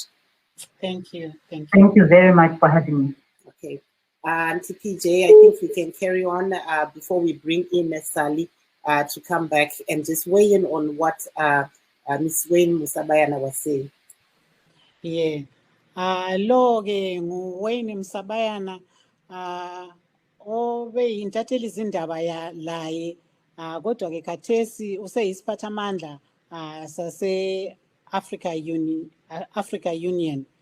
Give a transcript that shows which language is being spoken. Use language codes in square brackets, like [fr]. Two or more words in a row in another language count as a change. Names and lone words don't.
[en] thank you. Thank you very much for having me. Okay. Auntie PJ, I think we can carry on before we bring in Sally to come back and just weigh in on what Ms. Wayne Musabayana was saying. Yeah. [nd] Lo ke nguWayne Musabayana obe yintatheli izindaba laye kodwa ke khathesi useyisiphathamandla sase Africa Union.